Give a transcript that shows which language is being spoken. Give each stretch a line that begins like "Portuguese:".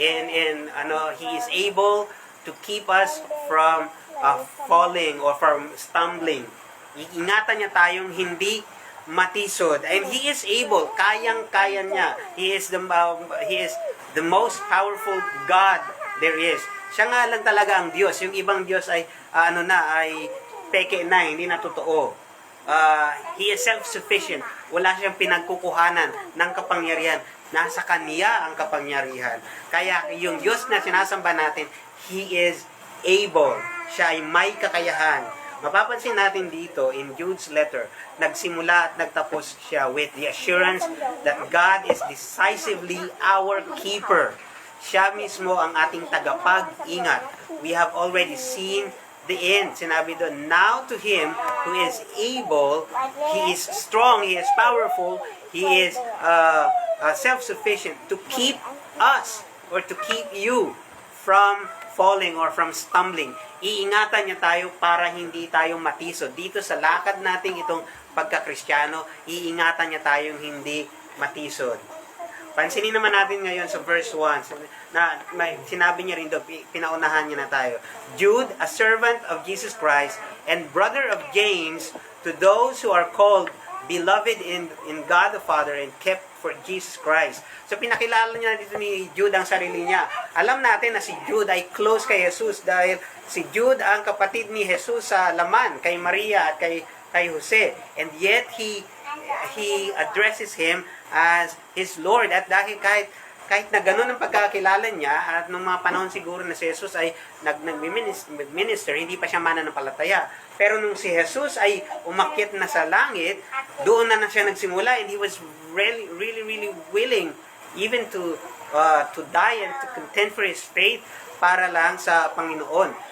English: And He is able to keep us from falling or from stumbling.
Filipino: Iingatan niya tayong hindi matisod.
English: And He is able,
Filipino: kayang-kaya niya.
English: He is the most powerful God there is.
Filipino: Siya nga lang talaga ang Diyos. Yung ibang Diyos ay ay peke na, hindi na totoo.
English: He is self-sufficient.
Filipino: Wala siyang pinagkukuhanan ng kapangyarihan. Nasa Kanya ang kapangyarihan. Kaya yung Diyos na sinasamba natin,
English: He is able.
Filipino: Siya ay may kakayahan. Mapapansin natin dito
English: in Jude's letter,
Filipino: nagsimula at nagtapos siya
English: with the assurance that God is decisively our keeper.
Filipino: Siya mismo ang ating tagapag-ingat.
English: We have already seen the end.
Filipino: Sinabi doon,
English: now to Him who is able, He is strong, He is powerful, He is self-sufficient to keep us or to keep you from falling or from stumbling.
Filipino: Iingatan niya tayo para hindi tayo matisod. Dito sa lakad natin itong pagka-Kristiyano, iingatan niya tayong hindi matisod. Pansinin naman natin ngayon sa verse 1 na sinabi niya rin doon, pinaunahan niya na tayo.
English: Jude, a servant of Jesus Christ and brother of James, to those who are called beloved in God the Father and kept for Jesus Christ.
Filipino: So pinakilala niya dito ni Jude ang sarili niya. Alam natin na si Jude ay close kay Jesus dahil si Jude ang kapatid ni Jesus sa laman, kay Maria at kay Jose.
English: And yet he addresses him as his Lord.
Filipino: At dahil kahit na gano'n ang pagkakilala niya, at nung mga panahon siguro na si Jesus ay nag-minister, hindi pa siya mananampalataya. Pero nung si Jesus ay umakyat na sa langit, doon na siya nagsimula,
English: and he was really, really, really willing even to die and to contend for his faith
Filipino: para lang sa Panginoon.